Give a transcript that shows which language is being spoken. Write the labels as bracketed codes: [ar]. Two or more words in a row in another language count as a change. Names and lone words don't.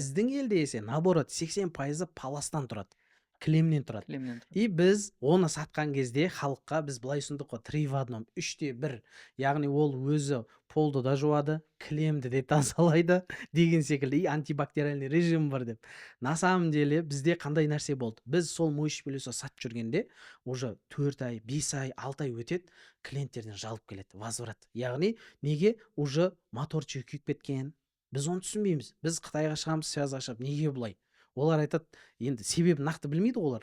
[kk] біздің елде [ru] есе наоборот [kk] 80% паластан тұрады, кілемнен тұрады. кілемнен тұрады. И біз оны сатқан кезде халыққа біз былай ұсындық қой, 3 в 1, 3-те 1. Яғни ол өзі полды да жуады, кілемді де тазалайды деген секілді, и [ru] антибактериальный режим [kk] бар деп. [ru] На самом деле [kk] бізде қандай нәрсе болды? Біз сол [ru] моющий пылесос [kk] сатып жүргенде уже 4 ай, 5 ай, 6 ай өтеді, клиенттерден жалып келеді, возврат. Яғни неге? Уже моторчигі күйіп кеткен. Біз оны түсінбейміз. Біз Қытайға шығамыз, связь ашып, неге бұлай? Олар айтады, енді себебін нақты білмейді олар.